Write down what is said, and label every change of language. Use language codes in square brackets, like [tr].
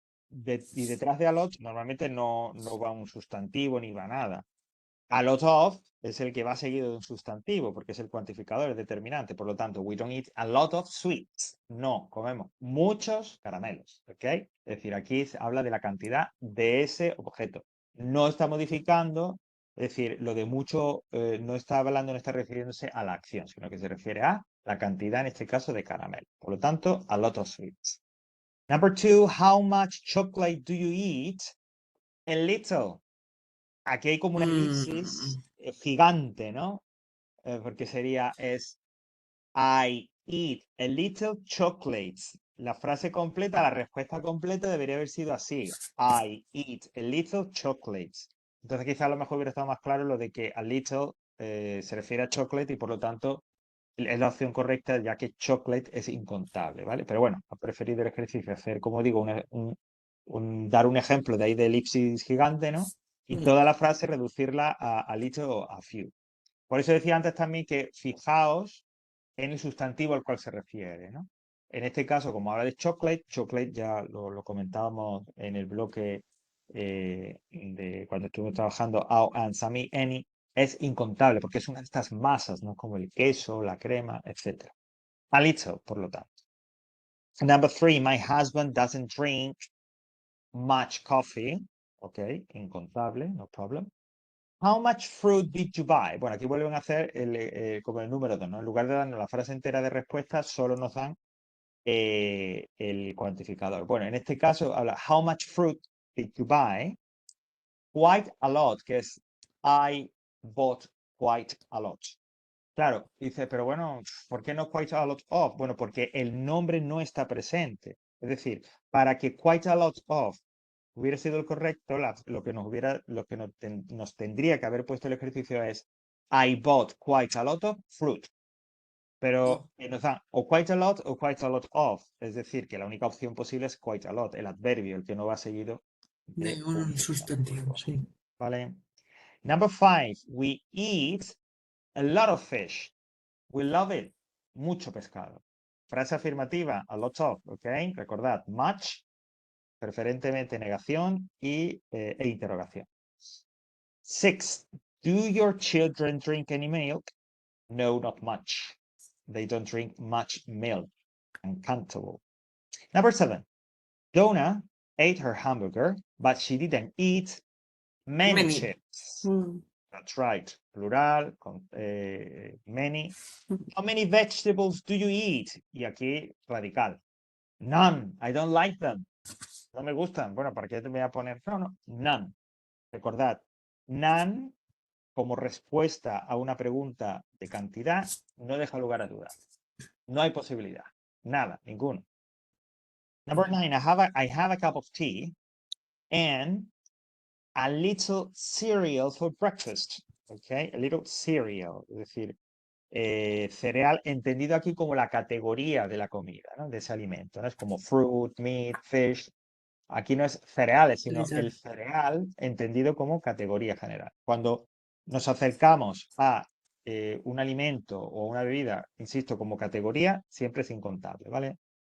[es] Y detrás de a lot normalmente no va un sustantivo ni va nada. A lot of es el que va seguido de un sustantivo, porque es el cuantificador, es determinante. Por lo tanto, [en] we don't eat a lot of sweets. [es] No, comemos muchos caramelos. ¿Ok? Es decir, aquí se habla de la cantidad de ese objeto. No está modificando, es decir, lo de mucho no está hablando, no está refiriéndose a la acción, sino que se refiere a la cantidad, en este caso, de caramelo. Por lo tanto, [en] a lot of sweets. Number two, how much chocolate do you eat? A little. [es] Aquí hay como una elipsis Mm, gigante, ¿no? Porque es [en] I eat a little chocolates. [es] La frase completa, la respuesta completa debería haber sido así. [en] I eat a little chocolates. [es] Entonces quizá a lo mejor hubiera estado más claro lo de que a little se refiere a chocolate y por lo tanto es la opción correcta ya que chocolate es incontable, ¿vale? Pero bueno, he preferido el ejercicio hacer, como digo, dar un ejemplo de ahí de elipsis gigante, ¿no? Y mm, toda la frase reducirla a little o a few. Por eso decía antes también que fijaos en el sustantivo al cual se refiere, ¿no? En este caso, como habla de chocolate, chocolate ya lo comentábamos en el bloque de cuando estuvimos trabajando, Ao, and, Sami, Any, es incontable porque es una de estas masas, ¿no? Como el queso, la crema, etc. A little, por lo tanto. [en] Number three, my husband doesn't drink much coffee. Ok, incontable, no problem. How much fruit did you buy? [es] Bueno, aquí vuelven a hacer como el número 2, ¿no? En lugar de darnos la frase entera de respuesta, solo nos dan el cuantificador. Bueno, en este caso habla, [en] how much fruit did you buy? Quite a lot, [es] que es [en] I bought quite a lot. [es] Claro, dice, pero bueno, ¿por qué no quite a lot of? Bueno, porque el nombre no está presente. Es decir, para que quite a lot of hubiera sido el correcto, lo que nos tendría que haber puesto el ejercicio es [en] I bought quite a lot of fruit. oh, [es] Pero nos dan o quite a lot o quite a lot of. Es decir, que la única opción posible es quite a lot, el adverbio, el que no va seguido de de un un sustantivo, sustantivo. sí. ¿Vale? [en] Number five, we eat a lot of fish. We love it. [es] Mucho pescado. Frase afirmativa, a lot of, ¿ok? Recordad, much preferentemente negación e interrogación. 6. [en] Do your children drink any milk? No, not much. They don't drink much milk. Uncountable. Number 7. Donna ate her hamburger, but she didn't eat many Many. chips. Mm. That's right. Plural, many. How many vegetables do you eat? [es] Y aquí, radical. [en] None. I don't like them. [es] No me gustan. Bueno, ¿para qué te voy a poner? No. None. Recordad, none como respuesta a una pregunta de cantidad no deja lugar a duda. No hay posibilidad. Nada, ninguno. [en] Number 9, I have a cup of tea and a little cereal for breakfast. [es] Okay, a little cereal, es decir, cereal entendido aquí como la categoría de la comida, ¿no? De ese alimento, ¿no? Es como fruit, meat, fish. Aquí no es cereales, sino el cereal entendido como categoría general. Cuando nos acercamos a un alimento o una bebida, insisto, como categoría, siempre es incontable, ¿vale?